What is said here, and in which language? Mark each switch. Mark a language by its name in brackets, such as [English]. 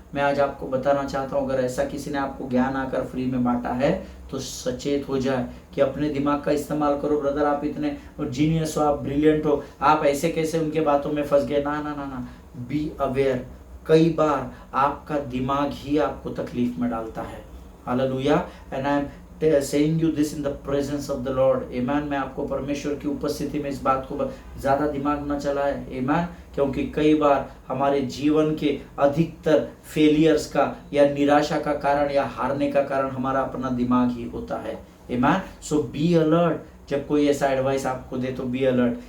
[Hindi] मैं आज आपको बताना चाहता हूं, अगर ऐसा किसी ने आपको ज्ञान आकर फ्री में बांटा है, तो सचेत हो जाए कि अपने दिमाग का इस्तेमाल करो। ब्रदर, आप इतने जीनियस हो, आप ब्रिलियंट हो, आप ऐसे कैसे उनके बातों में फंस गए? ना ना ना ना, [English] Be aware. [Hindi] कई बार आपका दिमाग ही आपको तकलीफ में डालता है। Hallelujah. [English] And I am saying you this in the presence of the Lord. Amen. [Hindi] मैं आपको परमेश्वर की उपस्थिति में इस बात को ज्यादा दिमाग न चलाए। [English] Amen. [Hindi] क्योंकि कई बार हमारे जीवन के अधिकतर फेलियर्स का या निराशा का कारण या हारने का कारण हमारा अपना दिमाग ही होता है। [English] Amen. So be alert. [Hindi] जब कोई ऐसा एडवाइस आपको दे तो [English] be alert.